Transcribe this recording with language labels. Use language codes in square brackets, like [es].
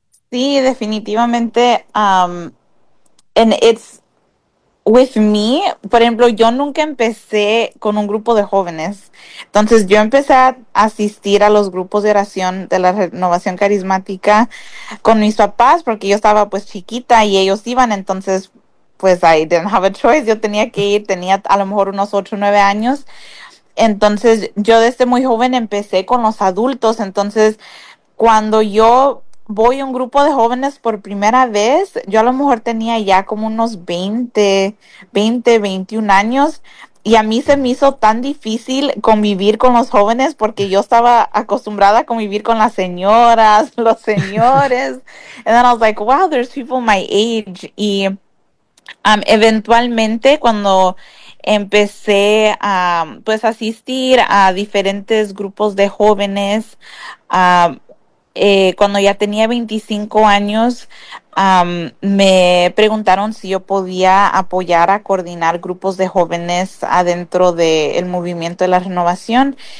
[es] Sí, definitivamente. [en] And it's with me. [es] Por ejemplo, yo nunca empecé con un grupo de jóvenes. Entonces, yo empecé a asistir a los grupos de oración de la Renovación Carismática con mis papás porque yo estaba pues chiquita y ellos iban. Entonces, pues, [en] I didn't have a choice. [es] Yo tenía que ir. Tenía a lo mejor unos 8 o 9 años. Entonces, yo desde muy joven empecé con los adultos. Entonces, cuando yo voy a un grupo de jóvenes por primera vez, yo a lo mejor tenía ya como unos 20, 20, 21 años, y a mí se me hizo tan difícil convivir con los jóvenes porque yo estaba acostumbrada a convivir con las señoras, los señores. [en] And then I was like, wow, there's people my age. [es] Y eventualmente cuando empecé a pues asistir a diferentes grupos de jóvenes, cuando ya tenía 25 años, me preguntaron si yo podía apoyar a coordinar grupos de jóvenes adentro del movimiento de la renovación.